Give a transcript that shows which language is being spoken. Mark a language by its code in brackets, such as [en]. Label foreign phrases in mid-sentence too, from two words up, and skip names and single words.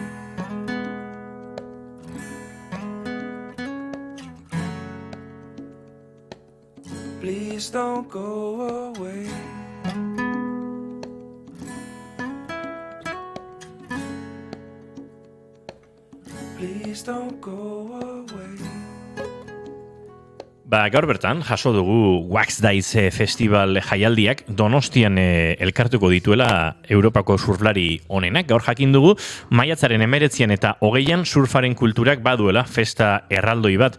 [en] Please don't go away. Please don't go away. [eu] Gaur bertan, jaso dugu Wax Dice Festival jaialdiak Donostian elkartuko dituela Europako surflari onenak. Gaur jakin dugu, maiatzaren 19 eta 20 surfaren kulturak baduela festa erraldoi bat.